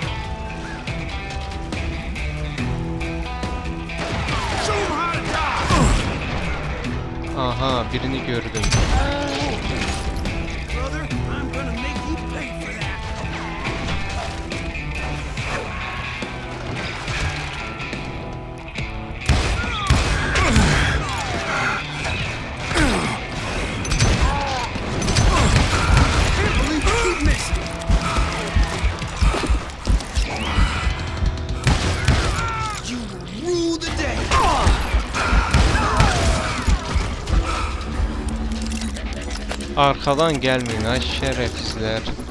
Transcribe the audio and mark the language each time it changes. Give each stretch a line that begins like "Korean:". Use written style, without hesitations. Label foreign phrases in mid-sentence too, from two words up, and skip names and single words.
Azerbaijani: Aha, birini gördüm.
English: Brother, I'm gonna make you pay for that. Can't believe you keep missing. You will rule the day.
Azerbaijani: Arkadan gəlməyin ay şərəfsizlər.